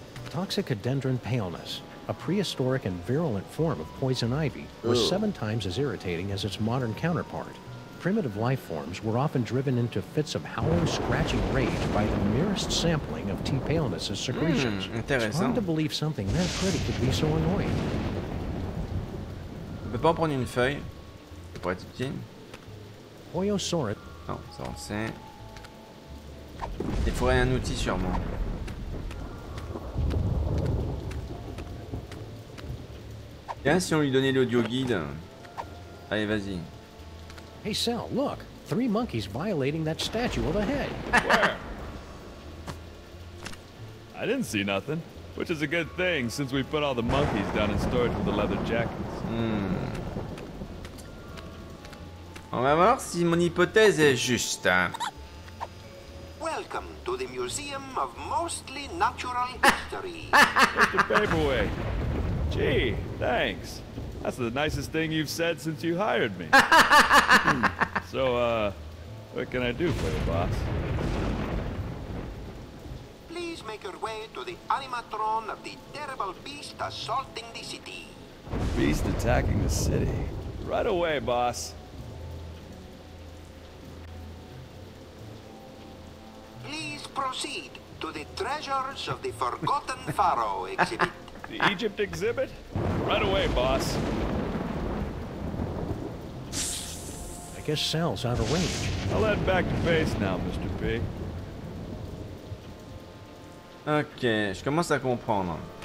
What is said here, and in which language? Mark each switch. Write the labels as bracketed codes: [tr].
[en] Toxicodendron paleness, a prehistoric and virulent form of poison ivy, was 7 times as irritating as its modern counterpart. Primitive life forms were often driven into fits of howling, scratching rage by the merest sampling of T. paleness's secretions. It's hard to believe something that pretty could be so annoying. [fr] On peut pas en prendre une feuille. C'est pour être utile. Oyosaurus. Non, ça on sait. Il faudrait un outil sûrement. Tiens, si on lui donnait l'audio guide. Allez, vas-y. [en] Hey, Sal, look. 3 monkeys violating that statue overhead. Where? I didn't see nothing. Which is a good thing, since we put all the monkeys down in storage with the leather jackets. [fr] On va voir si mon hypothèse est juste. [en] Welcome to the Museum of Mostly Natural History. Mr. Paperweight. Gee, thanks. That's the nicest thing you've said since you hired me. So, what can I do for you, boss? Please make your way to the animatron of the terrible beast assaulting the city. Beast attacking the city. Right away, boss. Please proceed to the Treasures of the Forgotten Pharaoh exhibit. The Egypt exhibit? Right away, boss. I guess Sal's out of range. I'll head back to base now, Mr. P. [fr] Ok, je commence à comprendre.